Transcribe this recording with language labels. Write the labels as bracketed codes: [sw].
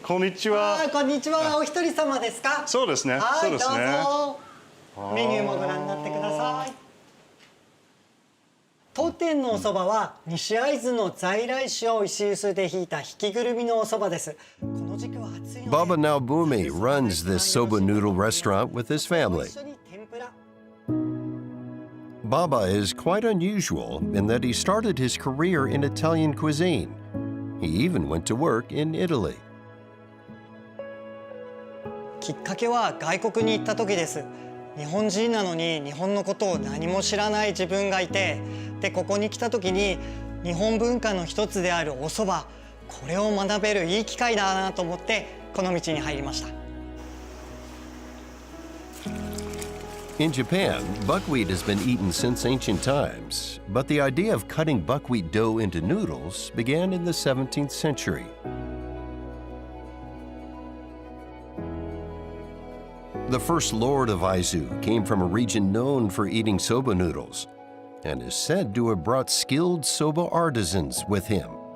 [ja] こんにちは。こんにちは。お一人様ですか？そうですね。はい、どうそうですね。ぞ。メニューもご覧になってください。当店のお蕎麦は西会津の在来種を石臼でひいた引きぐるみのお蕎麦です。この時期は暑いので [en] Baba Naobumi runs this soba noodle restaurant with his family. Baba is quite unusual in that he started his career in Italian cuisine. He even went to work in Italy. [ja] きっかけは外国に行った時です。日本人なのに日本のことを何も知らない自分がいて、でここに来た時に日本文化の一つであるお蕎麦、これを学べるいい機会だなと思ってこの道に入りました。 [en] In Japan, buckwheat has been eaten since ancient times, but the idea of cutting buckwheat dough into noodles began in the 17th century. The first lord of Aizu came from a region known for eating soba noodles and is said to have brought skilled soba artisans with him.